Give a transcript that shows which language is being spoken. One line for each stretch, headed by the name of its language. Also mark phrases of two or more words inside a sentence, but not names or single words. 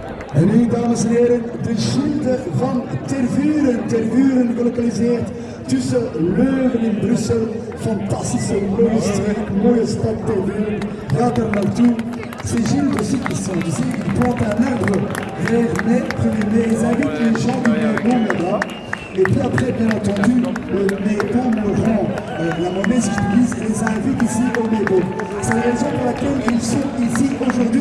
Dutch: En nu, dames en heren, de Gilde van Tervuren. Tervuren gelokaliseerd tussen Leuven en Brussel. Fantastische, mooie streek, mooie stad Tervuren. Gaat er naartoe.
French: C'est Gilles de Cyclisson. Tu sais, il plante un arbre vers mai, 1er mai. Ils invitent les gens du Maibon là-bas. Et puis après, bien entendu, le Maibon me rend la monnaie, si je utilise, et les invite ici au Maibon. C'est la raison pour laquelle ils sont ici aujourd'hui.